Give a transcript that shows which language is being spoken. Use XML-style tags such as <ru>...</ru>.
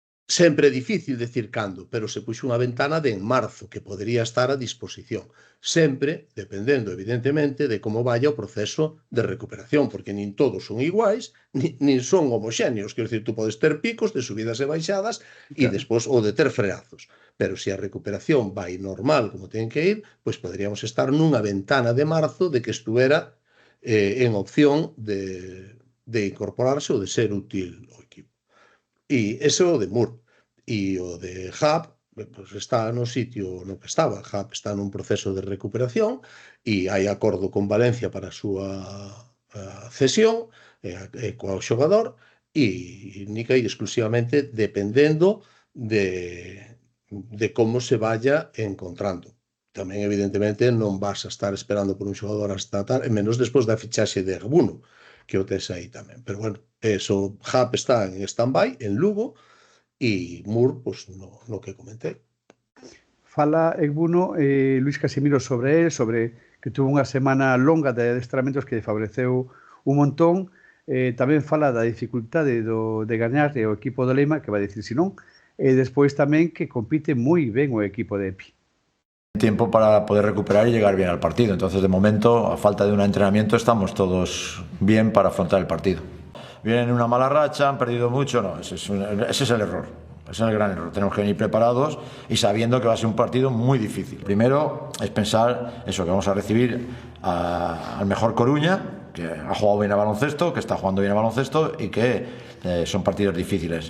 <gl>Sempre é difícil decir cando, pero se puxo unha ventana de en marzo que podería estar a disposición, sempre dependendo, evidentemente, de como vaya o proceso de recuperación, porque nin todos son iguais, nin son homoxéneos, quero dicir, tú podes ter picos de subidas e baixadas e despois ou de ter freazos, pero se a recuperación vai normal como ten que ir, pois poderíamos estar nunha ventana de marzo de que estuvera en opción de incorporarse ou de ser útil ao equipo. E ese é o de Moore. E o de Hub pues está no sitio no que estaba. Hub está nun proceso de recuperación e hai acordo con Valencia para a súa cesión coa xogador e única e exclusivamente dependendo de como se vaya encontrando. Tamén, evidentemente, non vas a estar esperando por un xogador hasta tal, menos despois da fichaxe de Egbuno, que o tes aí tamén. Pero bueno, eso, Hub está en stand-by, en Lugo, e Moore, pues, no que comentei. Fala Egbuno, Luis Casimiro, sobre él, sobre que tuvo unha semana longa de adestramentos que favoreceu un montón. Tamén fala da dificultade de gañar o equipo do Lema, que vai dicir si non, e despois tamén que compite moi ben o equipo de EPI.</gl> <es>Tiempo para poder recuperar y llegar bien al partido. Entonces, de momento, a falta de un entrenamiento, estamos todos bien para afrontar el partido. Vienen en una mala racha, han perdido mucho, no, ese es el error, ese es el gran error. Tenemos que venir preparados y sabiendo que va a ser un partido muy difícil. Primero es pensar eso, que vamos a recibir al mejor Coruña, que ha jugado bien a baloncesto, que está jugando bien a baloncesto y que son partidos difíciles.</es>